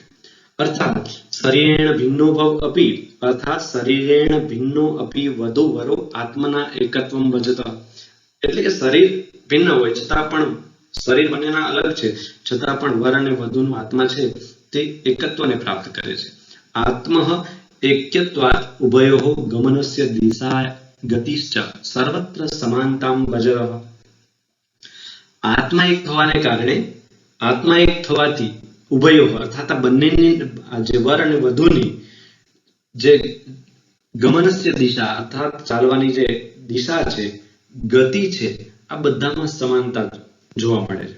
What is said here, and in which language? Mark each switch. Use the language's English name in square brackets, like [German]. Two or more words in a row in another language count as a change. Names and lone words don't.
[Sanskrit] અર્થાત શરીરેણ ભિન્નો ભવ અપી, અર્થાત શરીરેણ ભિન્નો અપી વધુ વરો આત્મના એકત્વમ ભજત. [Gujarati] એટલે કે શરીર ભિન્ન હોય છતાં પણ, શરીર બંનેના અલગ છે છતાં પણ વર અને વધુનો આત્મા છે તે એકત્વને પ્રાપ્ત કરે છે. [Sanskrit] આત્મઃ ऐक्यत्वात् उभयोः गमनस्य दिशा गतिश्च सर्वत्र समानतां भजतः. [Gujarati] આત્મા એક થવાને કારણે, આત્મા એક થવાથી ઉભયો અર્થાત બંનેની જે વર અને વધુની જે ગમનસ્ય દિશા અર્થાત ચાલવાની જે દિશા છે, ગતિ છે, આ બધામાં સમાનતા જોવા મળે છે.